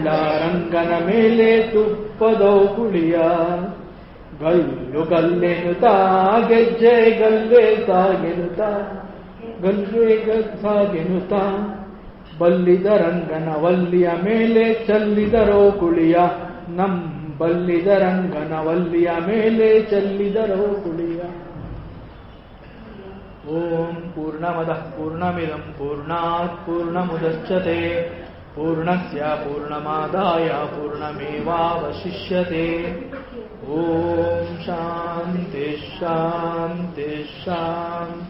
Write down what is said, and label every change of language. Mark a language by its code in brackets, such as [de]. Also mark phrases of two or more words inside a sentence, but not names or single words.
[kn] ರಂಗನ ಮೇಲೆ ತುಪ್ಪದೋ ಕುಳಿಯ, ಗಲ್ಲು ಗಲ್ಲೆನುತಾ ಗೆಜ್ಜೆ ಗಲ್ಲೆ ಸಾಗೆನುತಾ, ಗಲ್ಲೆ ಸಾಗೆನುತಾ, ಬಲ್ಲಿದ ರಂಗನ ವಲ್ಲಿಯ ಮೇಲೆ ಚೆಲ್ಲಿದರೋ ಕುಳಿಯ, ಬಲ್ಲಿದ ರಂಗನ ವಲ್ಲಿಯ ಮೇಲೆ ಚೆಲ್ಲಿದರೋ ಕುಳಿಯ. [sa] ಓಂ ಪೂರ್ಣಮದಃ ಪೂರ್ಣಮಿದಂ ಪೂರ್ಣಾತ್ ಪೂರ್ಣಮುದಚ್ಯತೆ ಪೂರ್ಣಸ್ಯ ಪೂರ್ಣಮಾದಾಯ ಪೂರ್ಣಮೇವಾವಶಿಷ್ಯತೆ. ಓಂ ಶಾಂತಿ ಶಾಂತಿ ಶಾಂತಿ.